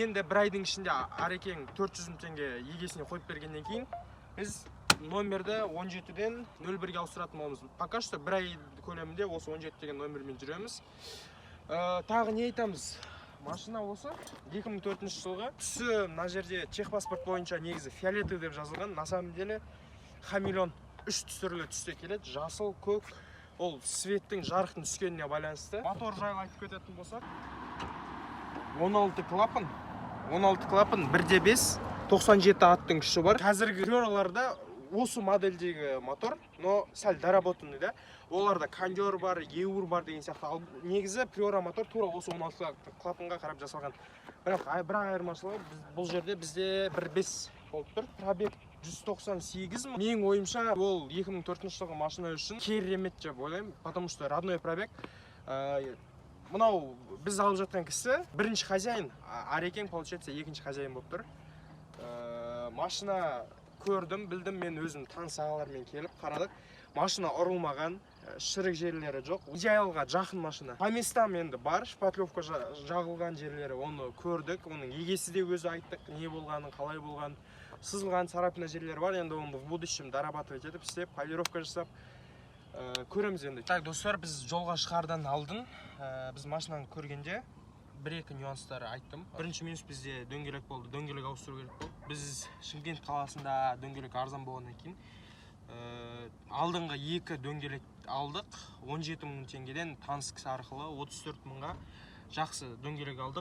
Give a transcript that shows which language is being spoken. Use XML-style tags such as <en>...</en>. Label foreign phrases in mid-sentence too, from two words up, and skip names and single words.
<kk>Енді бір айдың ішінде Арекең 400 мың теңге егесіне қойып бергеннен кейін, біз номерді 17-ден 01-ге ауыстыратын боламыз.</kk> <ru>Пока что</ru> <kk>бір ай көлемінде осы 17 деген номермен жүреміз. Тағы не айтамыз? Машина осы 2004 жылғы. Түсі мына жерде техпаспорт бойынша негізі фиолетовый деп жазылған.</kk> <ru>На самом деле</ru> <kk>хамелеон 3 түрлі түсте келеді. Жасыл, көк. Ол светтің жарықтың түскеніне байланысты. Мотор жайлы айтып кететін болсақ, 16 клапан, 1.5, 97 аттың күші бар. Қазіргі Приораларда осы модельдегі мотор, но сәл доработанный да. Оларда кондер бар, еур бар деген сияқты. Негізі Приора мотор тура осы 16 клапанға қарап жасалған. Бірақ айырмашылығы бұл жерде бізде 1.5 болып тұр. Пробег 198 мың. Менің ойымша ол 2004 жылғы машина үшін керемет деп ойлаймын,</kk> <ru>потому что родной пробег.</ru> <kk>Мынау біз алып жатқан кісі бірінші хозяин, Арекең получается екінші хозяин болып тұр. Машина көрдім, білдім, мен өзім таныс ағалармен келіп қарадық. Машина ұрылмаған, шірік жерлері жоқ. Идеалға жақын машина.</kk> <ru>По местам</ru> <kk>енді бар, шпатлевка жағылған жерлері, оны көрдік. Оның егесі де өзі айттық, не болғанын, қалай болғанын. Сызылған царапина жерлері бар, енді оны</kk> <ru>в будущем дорабатывать</ru> <kk>етіп, істеп, полировка жасап көреміз енді. Так, достар, біз жолға шығардан алдын, біз машинаны көргенде бір-екі нюанстары айттым. Бірінші минус бізде дөңгелек болды, дөңгелек ауыстыру керек болды. Біз Шымкент қаласында дөңгелек арзан болғаннан кейін алдыңғы екі дөңгелек алдық, 17 мың теңгеден таныс кісі арқылы 34 мыңға жақсы дөңгелек алдық.</kk>